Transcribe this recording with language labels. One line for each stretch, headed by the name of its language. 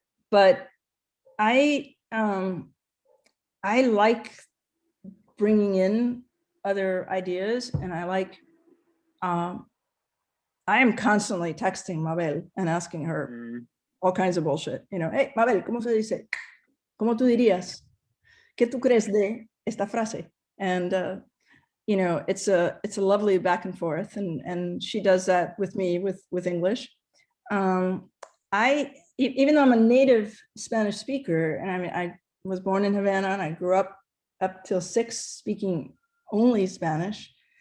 English: But I like bringing in other ideas, and I like, I am constantly texting Mabel and asking her all kinds of bullshit. You know, hey,
Spanish: Mabel, ¿cómo se dice? ¿Cómo tú dirías? ¿Qué tú crees de esta frase?
English: And you know, it's a lovely back and forth, and she does that with me with English. Even though I'm a native Spanish speaker, and I mean, I was born in Havana and I grew up till 6 speaking only Spanish.